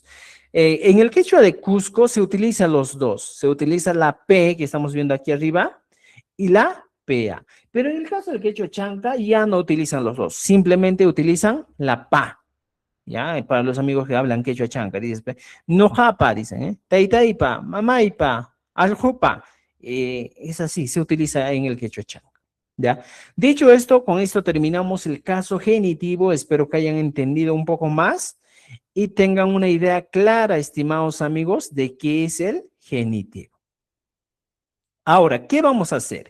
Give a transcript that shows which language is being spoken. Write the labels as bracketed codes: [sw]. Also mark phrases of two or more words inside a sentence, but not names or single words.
[es] En el quechua de Cusco se utilizan los dos. Se utiliza la P que estamos viendo aquí arriba y la PA. Pero en el caso del quechua chanca ya no utilizan los dos. Simplemente utilizan la PA. ¿Ya? Para los amigos que hablan quechua chanca, dices, no japa, dicen, ¿eh? [qu] Taitaipa, mamaipa, aljupa. [es] Es así, se utiliza en el quechua chanca. ¿Ya? Dicho esto, con esto terminamos el caso genitivo. Espero que hayan entendido un poco más y tengan una idea clara, estimados amigos, de qué es el genitivo. Ahora, ¿qué vamos a hacer?